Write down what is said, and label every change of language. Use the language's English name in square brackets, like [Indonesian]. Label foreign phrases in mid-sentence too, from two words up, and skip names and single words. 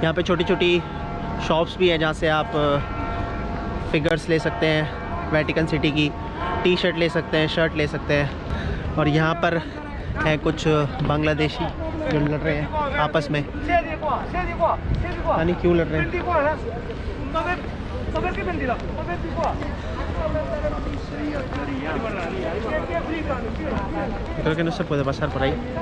[Hindi] यहाँ पे छोटी छोटी शॉप्स भी हैं जहाँ से आप फिगर्स ले सकते हैं, वेटिकन सिटी की टी-शर्ट ले सकते हैं, शर्ट ले सकते हैं। और यहाँ पर है कुछ बांग्लादेशी जो लड़ रहे हैं आपस में, यानी क्यों लड़ रहे हैं। [Spanish] Creo que no se puede pasar por ahí.